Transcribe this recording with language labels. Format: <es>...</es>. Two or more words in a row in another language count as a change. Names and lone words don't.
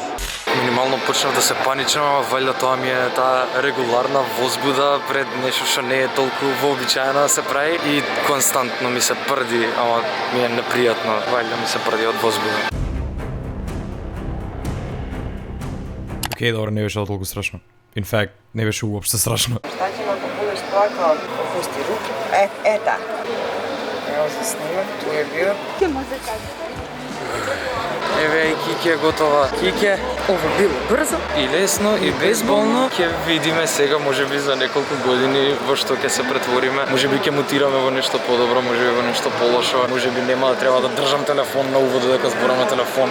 <mk>Минимално почнав да се паничам, ама валјда тоа ми е таа регуларна возбуда пред нешто што не е толку вообичаено да се прави и константно ми се прди, ама ми е непријатно, валјда ми се прди од возбуда. Океј, добро, не беше толку страшно.</mk> <en>In fact,</en> <mk>не беше уопште страшно.</mk> <sr>Šta ćemo ako budeš plakao, opusti ruke. Tak. Evo se snima, tu je bio.</sr> <mk>Еве и Кике е готова. Кике, Ова било брзо. и лесно, и безболно. Ќе видиме сега, можеби за неколку години во што ќе се претвориме. Можеби ќе мутираме во нешто подобро, можеби во нешто полошо. Можеби нема да треба да држам телефон на увод дека зборам на телефон.</mk>